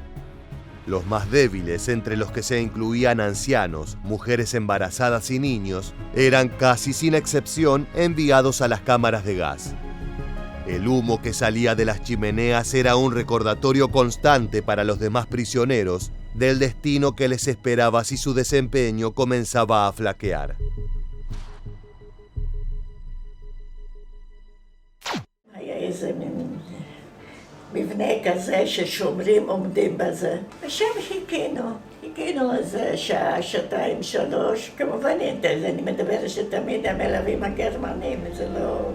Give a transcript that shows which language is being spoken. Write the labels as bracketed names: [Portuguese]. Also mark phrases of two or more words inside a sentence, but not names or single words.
[Spanish] Los más débiles, entre los que se incluían ancianos, mujeres embarazadas y niños, eran casi sin excepción enviados a las cámaras de gas. El humo que salía de las chimeneas era un recordatorio constante para los demás prisioneros del destino que les esperaba si su desempeño comenzaba a flaquear. [Hebrew] מבנה כזה ששומרים עומדים בזה. ושם חיכינו איזה שעה, 2, 3, כמובן אני מדברת שתמיד המלווים הגרמנים, זה לא...